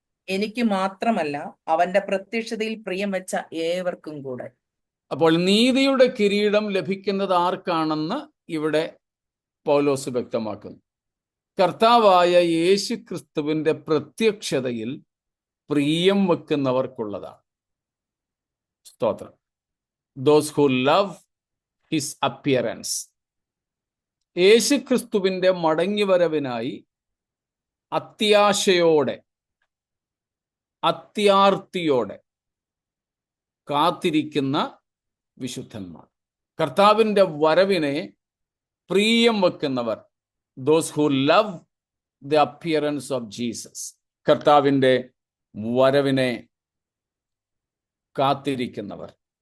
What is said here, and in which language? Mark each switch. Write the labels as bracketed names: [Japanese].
[Malayalam] എനിക്ക് മാത്രമല്ല, അവന്റെ പ്രത്യക്ഷതയിൽ പ്രിയം വെച്ച ഏവർക്കും കൂടെ. അപ്പോൾ നീതിയുടെ കിരീടം ലഭിക്കുന്നത് ആർക്കാണെന്ന് ഇവിടെ പൗലോസ് വ്യക്തമാക്കുന്നു. കർത്താവായ യേശു ക്രിസ്തുവിന്റെ പ്രത്യക്ഷതയിൽ പ്രിയം വെക്കുന്നവർക്കുള്ളതാണ്. സ്തോത്രം. [English] Those who love his appearance. [Malayalam] യേശു ക്രിസ്തുവിന്റെ മടങ്ങിവരവിനായി അത്യാശയോടെ, അത്യാർത്തിയോടെ കാത്തിരിക്കുന്ന വിശുദ്ധന്മാർ, കർത്താവിന്റെ വരവിനെ പ്രിയം വെക്കുന്നവർ, [English] those who love the appearance of Jesus, [Malayalam] കർത്താവിന്റെ വരവിനെ കാത്തിരിക്കുന്നവർ.